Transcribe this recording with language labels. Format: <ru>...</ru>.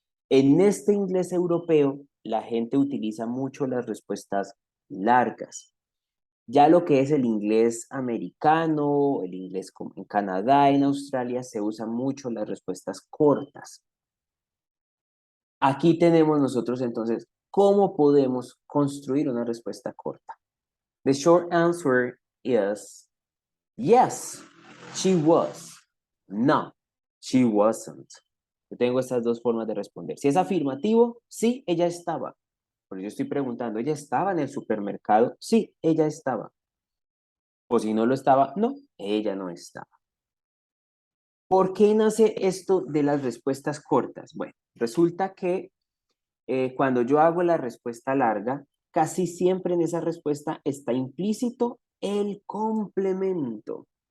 <es>En este inglés europeo, la gente utiliza mucho las respuestas largas. Ya lo que es el inglés americano, el inglés en Canadá, en Australia, se usan mucho las respuestas cortas. Aquí tenemos nosotros entonces cómo podemos construir una respuesta corta.</es> <en>The short answer is yes, she was. No, she wasn't.</en> <es>Yo tengo estas dos formas de responder. Si es afirmativo, sí, ella estaba. Pero yo estoy preguntando, ¿ella estaba en el supermercado? Sí, ella estaba. O si no lo estaba, no, ella no estaba. ¿Por qué nace esto de las respuestas cortas? Bueno, resulta que cuando yo hago la respuesta larga, casi siempre en esa respuesta está implícito el complemento.</es>